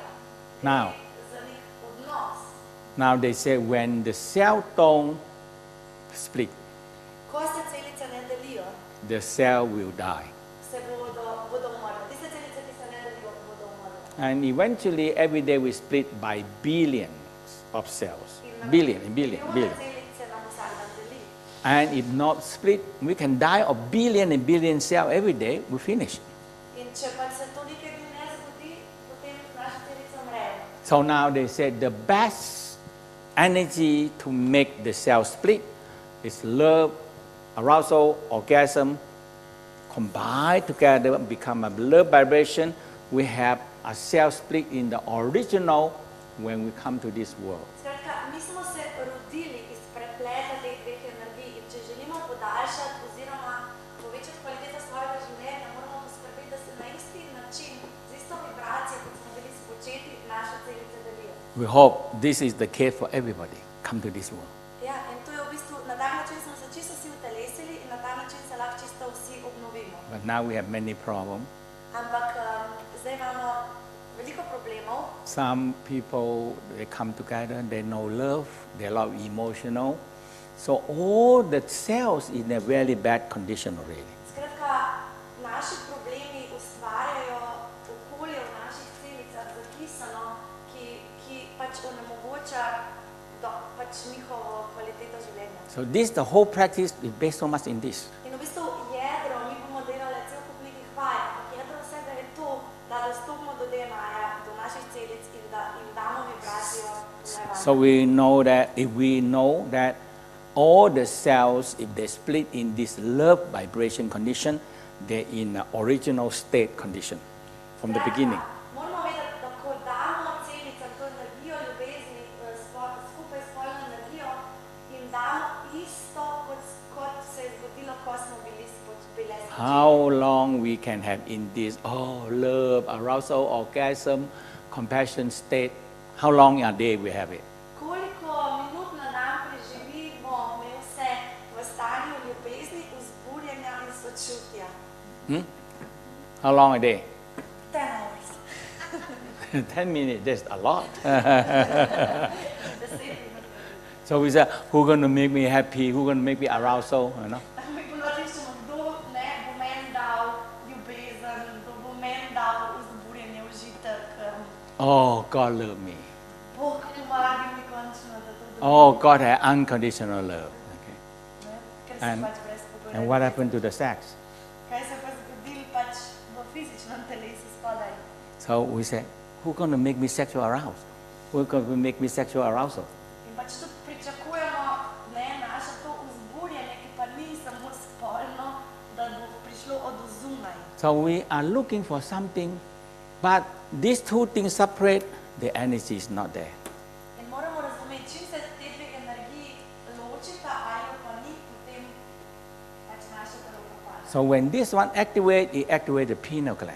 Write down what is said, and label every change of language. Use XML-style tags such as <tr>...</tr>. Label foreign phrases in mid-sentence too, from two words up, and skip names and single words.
<en>Now.</en> <sl>Za nek odnos.</sl> <en>Now they say when the cell don't split,</en> <sl>Ko se celice ne delijo,</sl> <en>the cell will die.</en> <sl>se bodo umrle. Tiste celice, ki se ne delijo, bodo umrle.</sl> <en>And eventually every day we split by billions of cells. Billion.</en> <sl>Milijone celice nam vsak dan deli.</sl> <en>And if not split, we can die of billion and billion cells every day, we finish.</en> <sl>In če pa se to nekaj dni ne zgodi, potem naše celice umrejo.</sl> <en>So now they said the best energy to make the cell split is love, arousal, orgasm, combined together, become a love vibration. We have a cell split in the original when we come to this world.</en> <sl>Skratka, mi smo se rodili iz prepleta teh dveh energij in če želimo podaljšati oziroma povečati kvaliteto svojega življenja, moramo poskrbeti, da se na isti način, z isto vibracijo, kot smo bili spočeti, naše celice delijo.</sl> <en>We hope this is the case for everybody. Come to this world.</en> <sl>Ja, in to je v bistvu, na tak način smo se čisto vsi utelesili in na ta način se lahko čisto vsi obnovimo.</sl> <en>But now we have many problems.</en> <sl>Ampak zdaj imamo veliko problemov.</sl> <en>Some people, they come together, they know love, they love emotional. So all the cells in a very bad condition already.</en> <sl>Skratka, naši problemi ustvarjajo okolje v naših celicah zakisano, ki pač onemogoča pač njihovo kvaliteto življenja.</sl> <en>So this, the whole practice is based so much in this.</en> <sl>In v bistvu jedro, mi bomo delali cel kup nekih vaj, ampak jedro vsega je to, da dostopimo do DNA-ja, do naših celic in da jim damo vibracijo pomembno.</sl> <en>So we know that if we know that all the cells, if they split in this love vibration condition, they're in the original state condition from the beginning.</en> <sl>Moramo vedeti, da ko damo celicam to energijo ljubezni skupaj s polno energijo, jim damo isto, kot se je zgodilo, ko smo bile spočeti.</sl> <en>How long we can have in this, love, arousal, orgasm, compassion state, how long a day we have it?</en> <sl>Koliko minut na dan preživimo me vse v stanju ljubezni, vzburjenja in sočutja?</sl> <en>How long a day? 10 hours. 10 minutes, that's a lot.</en> <sl>10 minut.</sl> <en>So we say, who's going to make me happy? Who's going to make me arousal? You know?</en> <sl>Mi ponovimo, kdo bo meni dal ljubezen, kdo bo meni dal vzburjenje, užitek.</sl> <en>Oh, God love me.</en> <sl>Bog pomaga mi končno, da to dobim.</sl> <en>Oh, God has unconditional love. Okay.</en> <sl>Ker si</sl> <en>And,</en> <sl>pač brezpogojno.</sl> <en>and what happened to the sex?</en> <sl>Kaj se pa zgodilo pač v fizičnem telesu spodaj?</sl> <en>So we say, who's going to make me sexual aroused? Who's going to make me sexual arousal?</en> <sl>In pač tudi pričakujemo naše to vzburjenje, ki pa ni samo spolno, da bo prišlo od zunaj.</sl> <en>So we are looking for something, but these two things separate, the energy is not there.</en> <sl>In moramo razumeti, čim se te dve energiji ločita ali pa ni, potem pač naše telo propade.</sl> <en>So when this one activates, it activates the pineal gland.</en>